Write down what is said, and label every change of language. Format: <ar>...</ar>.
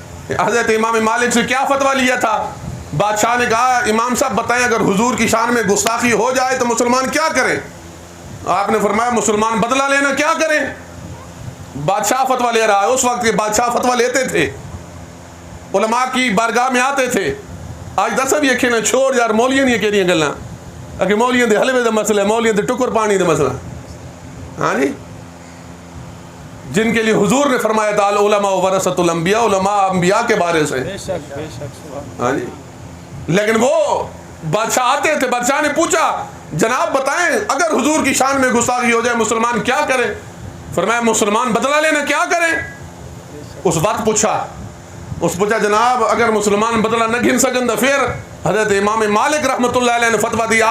<ur>حضرت امام مالک سے کیا فتویٰ لیا تھا؟ بادشاہ نے کہا امام صاحب بتائیں اگر حضور کی شان میں گستاخی ہو جائے تو مسلمان کیا کریں؟ آپ نے فرمایا مسلمان بدلہ لینا کیا کریں؟ بادشاہ فتویٰ لے رہا ہے. اس وقت کے بادشاہ فتویٰ لیتے تھے, علماء کی بارگاہ میں آتے تھے.</ur> <pa>آج دس بھی اکھے نہ چھوڑ یار, مولیاں نہیں کہہ رہی ہیں گلاں, اگر مولیاں دے حلوے دا مسئلہ ہے, مولیاں دے ٹکر پانی دا مسئلہ.</pa> <ur>ہاں جی, جن کے لیے حضور نے فرمایا تھا العلماء ورثۃ الانبیاء, علماء انبیاء کے بارے سے. ہاں جی, لیکن وہ بادشاہ آتے تھے, بادشاہ نے پوچھا جناب بتائیں اگر حضور کی شان میں گستاخی ہو جائے مسلمان کیا کریں؟ فرمایا مسلمان بدلہ لینا کیا کریں؟ اس وقت پوچھا جناب</ur> <pa>اگر مسلمان بدلہ نہ گھن سکن</pa> <ur>تو پھر حضرت امام مالک رحمۃ اللہ علیہ نے فتویٰ دیا.</ur>